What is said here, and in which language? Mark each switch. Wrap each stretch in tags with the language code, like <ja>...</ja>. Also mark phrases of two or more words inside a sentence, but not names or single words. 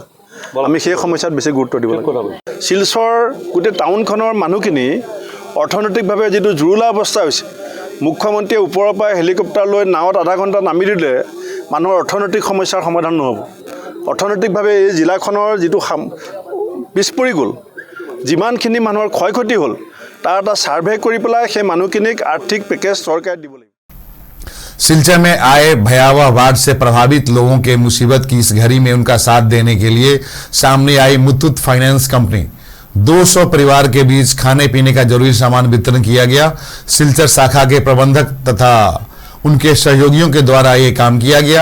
<as>আমি সেই সমস্যাত বেছি গুৰুত্ব দিব লাগিব। শিলচৰ গোটেই টাউনখনৰ মানুহখিনি অৰ্থনৈতিকভাৱে যিটো জুৰুলা অৱস্থা হৈছে, মুখ্যমন্ত্ৰীয়ে ওপৰৰ পৰা হেলিকপ্টাৰ লৈ নাৱত আধা ঘণ্টা নামি দিলে মানুহৰ অৰ্থনৈতিক সমস্যাৰ সমাধান নহ'ব। অৰ্থনৈতিকভাৱে এই জিলাখনৰ যিটো পিছ পৰি গ'ল, যিমানখিনি মানুহৰ ক্ষয় ক্ষতি হ'ল, তাৰ এটা ছাৰ্ভে কৰি পেলাই সেই মানুহখিনিক আৰ্থিক পেকেজ চৰকাৰে দিব লাগিব।</as> <hi>सिलचर में आए भयावह बाढ़ से प्रभावित लोगों के मुसीबत की इस घड़ी में उनका साथ देने के लिए सामने आई मुथूट फाइनेंस कंपनी। 200 परिवार के बीच खाने पीने का जरूरी सामान वितरण किया गया। सिलचर शाखा के प्रबंधक तथा उनके सहयोगियों के द्वारा ये काम किया गया।</hi>